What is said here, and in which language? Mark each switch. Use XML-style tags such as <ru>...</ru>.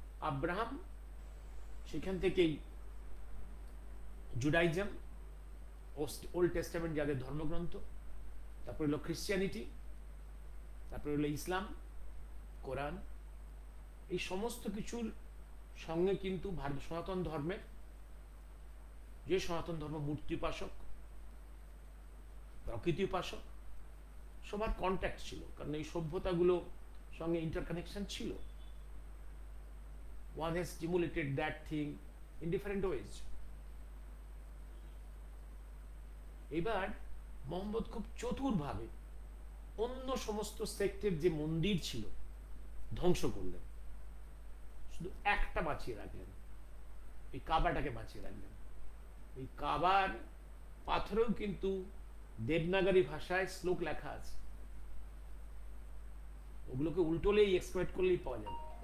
<bn>Abraham, সেখান থেকেই Judaism, old testament যাদের ধর্মগ্রন্থ, তারপরে হলো খ্রিস্টিয়ানিটি, তারপরে হলো ইসলাম, কোরআন, এই সমস্ত কিছুর সঙ্গে কিন্তু ভারত সনাতন ধর্মের, যে সনাতন ধর্ম মূর্তি উপাসক, প্রকৃতি উপাসক, সবার কন্ট্যাক্ট ছিল, কারণ এই সভ্যতাগুলো সঙ্গে ইন্টারকানেকশন ছিল।</bn> <en>One has stimulated that thing in different ways.</en> <bn>এবার মোহাম্মদ খুব চতুরভাবে অন্য সমস্ত সেক্টের যে মন্দির ছিল ধ্বংস করলেন, শুধু একটা বাঁচিয়ে রাখলেন, এই কাবাটাকে বাঁচিয়ে রাখলেন। এই কাবার পাথরেও কিন্তু দেবনাগরী ভাষায় শ্লোক লেখা আছে, ওগুলোকে উল্টোলেই এক্সপ্লয়েট করলেই পাওয়া যাবে।</bn>